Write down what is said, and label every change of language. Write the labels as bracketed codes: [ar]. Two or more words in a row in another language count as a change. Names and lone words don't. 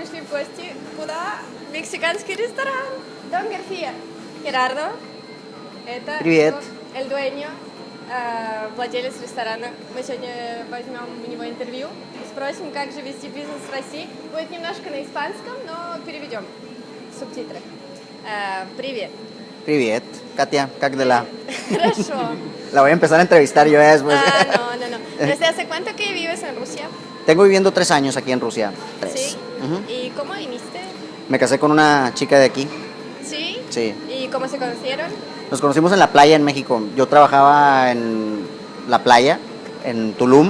[ru] гости. Куда? Мексиканский ресторан. Don García. Gerardo. Это Привет. [es] el dueño, [ru] владелец ресторана. Мы сегодня возьмем у него интервью и спросим, как же вести бизнес в России. Будет немножко на испанском, но переведем субтитры. Привет. Привет, Katia, как дела? Хорошо. [es] La voy a empezar a entrevistar yo después. No. ¿Desde hace cuánto que vives en Rusia? Tengo viviendo 3 años aquí en Rusia. 3. Sí. Ujú. ¿Y cómo viniste? Me casé con una chica de aquí. Sí. Sí. ¿Y cómo se conocieron? Nos conocimos en la playa en México. Yo trabajaba en la playa, en Tulum.